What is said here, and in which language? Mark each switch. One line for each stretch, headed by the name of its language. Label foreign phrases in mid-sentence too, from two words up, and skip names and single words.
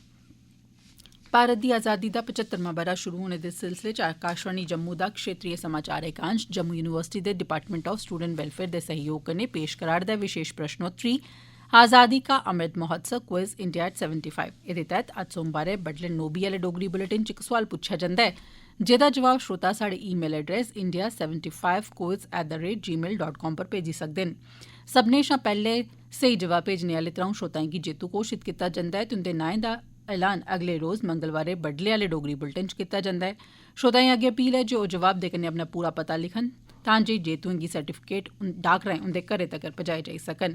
Dogri: भारत दी आजादी दा 75वां ब'रा शुरू होने दे सिलसिले च आकाशवाणी जम्मू दा क्षेत्रीय समाचार एकांश जम्मू यूनिवर्सिटी दे डिपार्टमेंट ऑफ स्टूडेंट वेलफेयर दे सहयोग कन्नै पेश करा'रदा विशेष प्रश्नोत्तरी आजादी का अमृत महोत्सव क्विज इंडिया एट 75। एह्दे तैह्त अज्ज सोमवारें बडलै 9 बजे आह्ले डोगरी बुलेटिन च इक सोआल पुच्छेआ जंदा ऐ, जेह्दा जवाब श्रोता साढ़े
English: email address
Dogri: india75quiz@gmail.com पर भेजी सकदे न। सब्भनें शा पैह्ले स्हेई जवाब भेजने आह्ले त्र'ऊं श्रोताएं गी जेतू घोषित कीता जंदा ऐ ते उंदे नाएं दा ऐलान अगले रोज मंगलवारें बडले आह्ले डोगरी बुलेटिन च कीता जंदा ऐ। श्रोताएं अग्गें अपील ऐ जे ओह् जवाब दे कन्नै अपना पूरा पता लिखन तां जे जेतुएं गी सर्टिफिकेट डाक राएं उंदे घरें तगर पजाए जाई सकन।